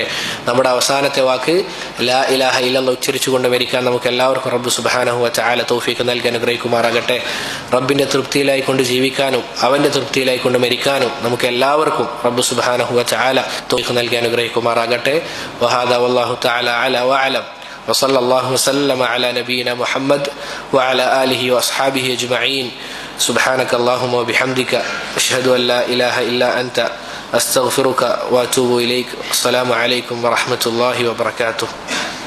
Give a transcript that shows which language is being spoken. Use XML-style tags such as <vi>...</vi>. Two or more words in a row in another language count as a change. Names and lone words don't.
<ml>നമ്മുടെ അവസാനത്തെ വാക്ക്</ml> <ar>لا إله إلا الله</ar> <ml>ഉച്ചരിച്ചുകൊണ്ട് മരിക്കാൻ നമുക്ക് എല്ലാവർക്കും റബ്ബ്</ml> <ar>سبحانه وتعالى</ar> <ml>തൗഫീഖ് നൽകി അനുഗ്രഹിക്കുമാറാകട്ടെ. റബ്ബിന്റെ തൃപ്തിയിലായിക്കൊണ്ട് ജീവിക്കാനും അവന്റെ തൃപ്തിയിലായിക്കൊണ്ട് മരിക്കാനും നമുക്ക് എല്ലാവർക്കും റബ്ബ്</ml> <ar>سبحانه وتعالى</ar> <ml>തൗഫീഖ് നൽകി അനുഗ്രഹിക്കുമാറാകട്ടെ.</ml> <ar>وهذا والله تعالى أعلى وأعلم. وصلى الله وسلم على نبينا محمد وعلى آله وأصحابه أجمعين. سبحانك اللهم وبحمدك أشهد أن لا إله إلا أنت أستغفرك وأتوب إليك. السلام عليكم ورحمة الله وبركاته.</ar>